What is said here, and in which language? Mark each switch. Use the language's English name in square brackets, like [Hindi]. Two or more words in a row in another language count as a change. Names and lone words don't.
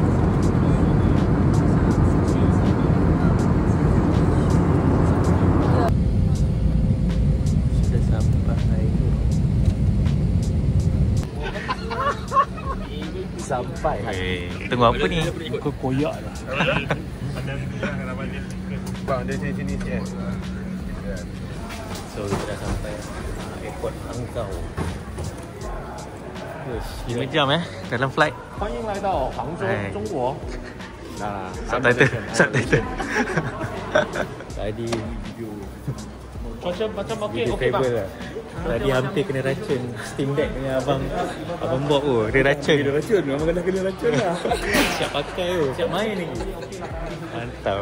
[Malay] Sudah sampai. Tengok apa ni? Ikut koyak lah. Bang dia sini sikit. So kita dah sampai airport Hangzhou. 5 jam dalam flight. [Chinese] 欢迎来到杭州，中国。 [Malay] Subtitle. Tadi video Macam okey travel lah. Tadi hampir kena racun Steam Deck punya Abang Bob tu. Dia racun. Memang kena racun lah. Siap pakai tu. Siap main lagi. Mantap.